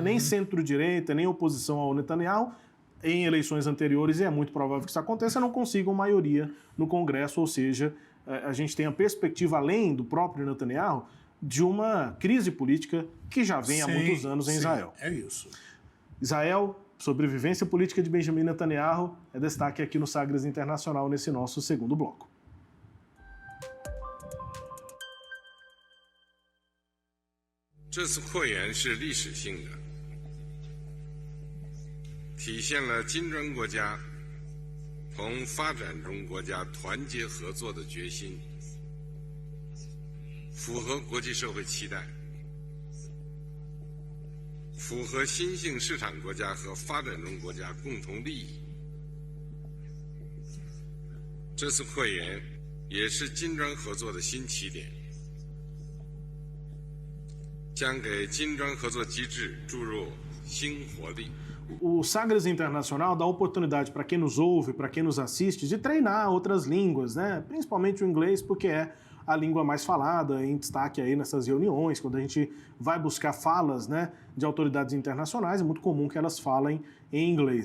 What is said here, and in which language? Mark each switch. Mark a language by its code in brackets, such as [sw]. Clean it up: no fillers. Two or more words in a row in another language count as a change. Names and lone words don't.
[pt] Nem centro-direita, nem oposição ao Netanyahu. Em eleições anteriores, e é muito provável que isso aconteça, não consigam maioria no Congresso, ou seja, a gente tem a perspectiva, além do próprio Netanyahu, de uma crise política que já vem há muitos anos em Israel. É isso. Israel, sobrevivência política de Benjamin Netanyahu, é destaque aqui no Sagres Internacional nesse nosso segundo bloco. [zh] Esse 会员是历史性的，体现了金砖国家同发展中国家团结合作的决心，符合国际社会期待，符合新兴市场国家和发展中国家共同利益。这次会员也是金砖合作的新起点，将给金砖合作机制注入新活力。 [pt] O Sagres Internacional dá oportunidade para quem nos ouve, para quem nos assiste, de treinar outras línguas, né? Principalmente o inglês, porque é a língua mais falada, em destaque aí nessas reuniões, quando a gente vai buscar falas, né, de autoridades internacionais, é muito comum que elas falem em inglês.